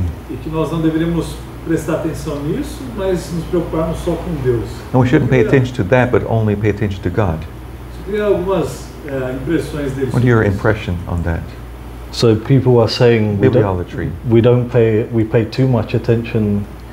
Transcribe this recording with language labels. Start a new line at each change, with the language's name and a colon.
Portuguese: E que nós não deveríamos prestar atenção nisso, mas nos preocuparmos só com Deus.
English: and we shouldn't pay attention to that, but only pay attention to God.
Portuguese: Eu queria algumas impressões deles.
English: What are your impression on that? So people are saying Bibliolatry, we pay too much attention.